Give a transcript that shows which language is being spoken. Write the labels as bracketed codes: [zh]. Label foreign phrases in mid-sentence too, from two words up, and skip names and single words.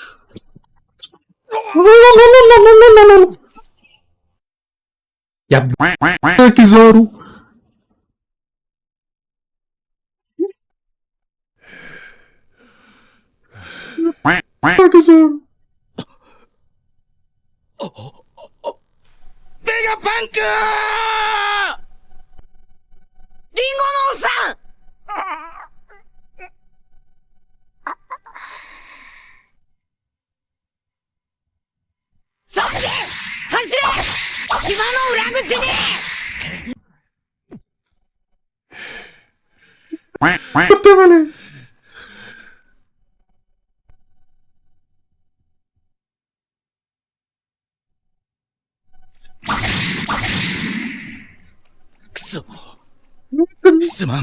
[ar] يا ابني يا كيزارو. يا كيزارو [ja] ベガパンク。リンゴのおっさん。サンジ、走れ。島の裏口に。 [ar] بتعمل ايه؟ سمان